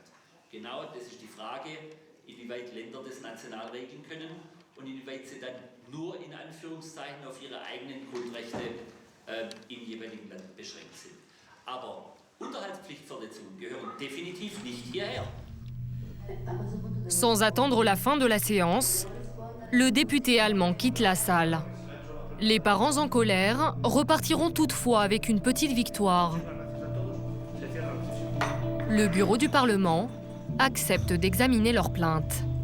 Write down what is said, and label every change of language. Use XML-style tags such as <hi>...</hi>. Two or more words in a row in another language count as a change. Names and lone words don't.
<de>Genau, das ist die Frage, inwieweit Länder das national regeln können und inwieweit sie dann nur in Anführungszeichen auf ihre eigenen Grundrechte im jeweiligen Land beschränkt sind. Aber Unterhaltspflichtverletzungen gehören definitiv nicht hierher.</de> <fr>Sans attendre la fin de la séance, le député allemand quitte la salle. Les parents en colère repartiront toutefois avec une petite victoire. Le bureau du Parlement accepte d'examiner leur plainte.</fr>